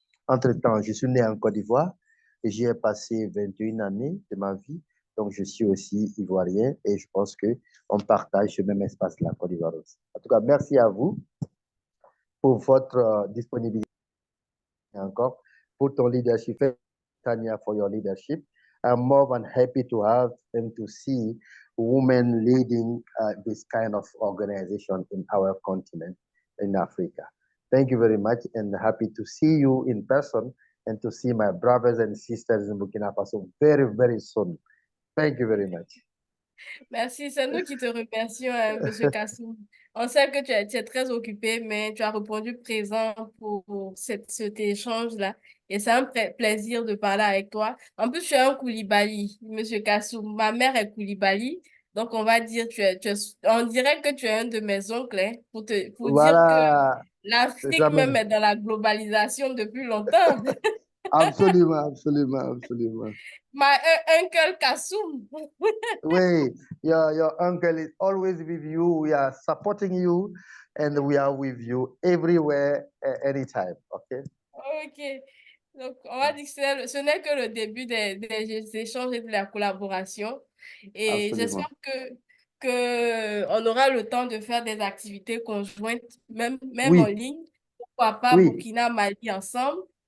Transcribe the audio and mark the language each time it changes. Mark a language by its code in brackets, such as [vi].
[fr] Entre-temps, je suis né en Côte d'Ivoire et j'y ai passé 21 années de ma vie. Donc, je suis aussi ivoirien et je pense qu'on partage ce même espace, la Côte d'Ivoire aussi. En tout cas, merci à vous pour votre disponibilité et encore pour ton leadership. [en] Tanya, for your leadership. I'm more than happy to have them to see women leading this kind of organization in our continent, in Africa. Thank you very much and happy to see you in person and to see my brothers and sisters in Burkina Faso very, very soon. Thank you very much. [fr] Merci, c'est nous qui te remercions, M. Kassoum. On sait que tu es très occupé, mais tu as répondu présent pour cet échange-là. Et c'est un plaisir de parler avec toi. En plus, tu es un Koulibaly, M. Kassoum. Ma mère est Koulibaly. Donc, on va dire, on dirait que tu es un de mes oncles, hein, pour dire Voilà. que l'Afrique même est dans la globalisation depuis longtemps. Absolument, absolument, absolument. [en] My uncle Kassoum. Oui, your uncle is always with you. We are supporting you and we are with you everywhere, anytime. OK? OK. [fr] Donc, on va dire que ce n'est que le début des échanges et de la collaboration. Et Absolument. j'espère que on aura le temps de faire des activités conjointes, même Oui. en ligne. Pourquoi pas Oui. Burkina, Mali ensemble.